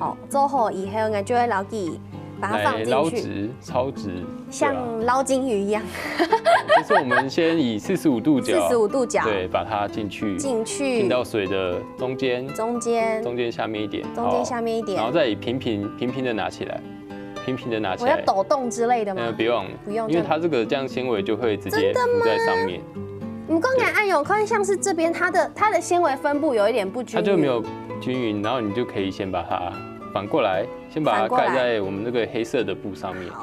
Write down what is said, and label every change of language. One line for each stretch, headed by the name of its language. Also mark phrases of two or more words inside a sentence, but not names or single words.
Chinese: 好，做好以後我就會撈起。把它放進去，撈直、超直，像撈金魚一樣。就是我們先以45度角，45度角，對，把它進去，進到水的中間下面一點，中間下面一點，然後再以平平的拿起來， 平平的拿起我要来。抖动之类的吗？不用，不用，因为它这个酱纤维就会直接浮在上面。你刚才按有看像是这边它的纤维分布有一点不均匀，它就没有均匀，然后你就可以先把它反过来，先把它盖在我们那个黑色的布上面。